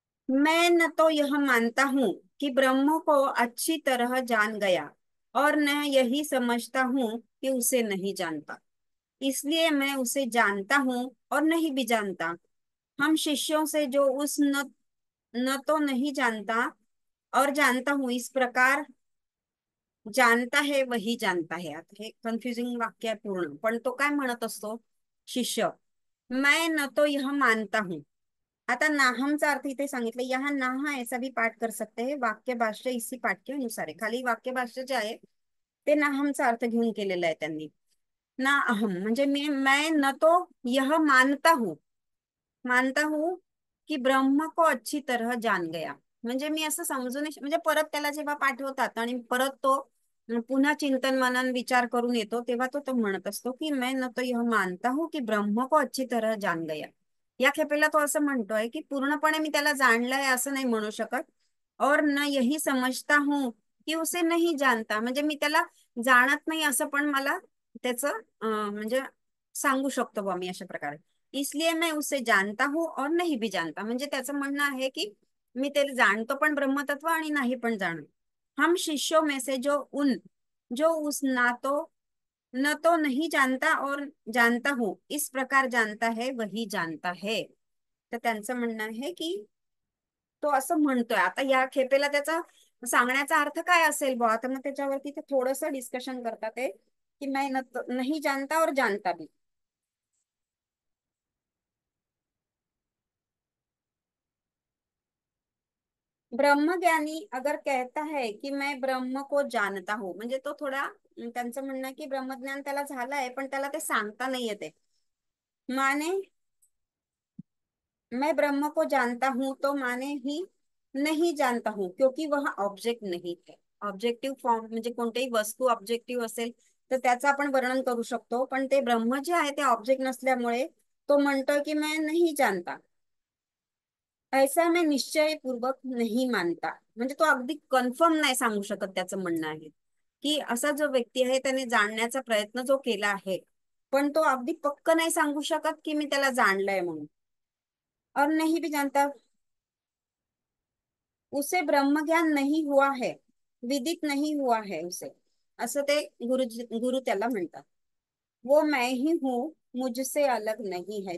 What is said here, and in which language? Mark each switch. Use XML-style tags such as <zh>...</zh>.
<hi>मैं न तो यह मानता हूं कि ब्रह्म को अच्छी तरह जान गया, और न यही समझता हूं कि उसे नहीं जानता, इसलिए मैं उसे जानता हूं और नहीं भी जानता. हम शिष्यों से जो उस न तो नहीं जानता और जानता हूं इस प्रकार जानता है वही जानता है.</hi> <mr>आता हे कन्फ्युजिंग वाक्य आहे पूर्ण, पण तो काय म्हणत असतो शिष्य,</mr> <hi>मैं न तो यह मानता हूं.</hi> <mr>आता नाहमचा अर्थ इथे सांगितलं,</mr> <hi>यहाँ नाह ऐसा भी पाठ कर सकते हैं, वाक्य भाष्य इसी पाठ के अनुसार आहे.</hi> <mr>खाली वाक्य भाष्य जे आहे ते नाहमचा अर्थ घेऊन केलेलं आहे त्यांनी.</mr> <hi>ना अहम म्हणजे मैं न तो यह मानता हूं की ब्रह्म को अच्छी तरह जान गया.</hi> <mr>म्हणजे मी असं समजून म्हणजे परत त्याला जेव्हा पाठवतात आणि परत तो पुन्हा चिंतन मनन विचार करून येतो, तेव्हा तो म्हणत असतो की</mr> <hi>मैं न तो यह मानता हूं की ब्रह्म को अच्छी तरह जान गया.</hi> <mr>या खेपेला तो असं म्हणतोय की पूर्णपणे मी त्याला जाणलंय असं नाही म्हणू शकत,</mr> <hi>और न यही समजता हूं की उसे नहीं जानता,</hi> <mr>म्हणजे मी त्याला जाणत नाही असं पण मला त्याच म्हणजे सांगू शकतो बा मी अशा प्रकारे.</mr> <hi>इसलिए मैं उसे जानता हूं और नहीं भी जानता,</hi> <mr>म्हणजे त्याचं म्हणणं आहे की मी ते जाणतो पण ब्रह्मतत्व आणि नाही पण जाणतो.</mr> <hi>हम शिष्यों में से जो उस न तो नहीं जानता और जानता हूं इस प्रकार जानता है वही जानता है.</hi> <mr>तर त्यांचं म्हणणं आहे की तो असं म्हणतोय. आता या खेपेला त्याचा सांगण्याचा अर्थ काय असेल बुवा, तर मग त्याच्यावरती ते थोडस डिस्कशन करतात ते, की</mr> <hi>मैं नहीं जानता और जानता भी. ब्रह्मज्ञानी अगर कहता है कि मैं ब्रह्म को जानता हूं,</hi> <mr>म्हणजे तो थोडा त्यांचं म्हणणं आहे की ब्रह्मज्ञान त्याला झालंय पण त्याला ते सांगता नाही येते.</mr> <hi>माने मैं ब्रह्म को जानता हूं तो माने ही नहीं जानता हूं, क्योंकि वह ऑब्जेक्ट नहीं है.</hi> <mr>ऑब्जेक्टिव्ह फॉर्म म्हणजे कोणतीही वस्तू ऑब्जेक्टिव्ह असेल तर त्याचं आपण वर्णन करू शकतो, पण ते ब्रह्म जे आहे ते ऑब्जेक्ट नसल्यामुळे तो म्हणतोय की</mr> <hi>मैं नहीं जानता, ऐसा मैं निश्चय पूर्वक नहीं मानता.</hi> <mr>म्हणजे तो अगदी कन्फर्म नाही सांगू शकत, त्याचं म्हणणं आहे की असा जो व्यक्ती आहे त्याने जाणण्याचा प्रयत्न जो केला आहे, पण तो अगदी पक्क नाही सांगू शकत की मी त्याला जाणलंय म्हणून.</mr> <hi>और नहीं भी जानता, उसे ब्रह्म ज्ञान नहीं हुआ है, विदित नहीं हुआ है उसे,</hi> <mr>असं ते गुरु त्याला म्हणतात.</mr> <hi>वो मैं ही हूँ, मुझसे अलग नहीं है.</hi>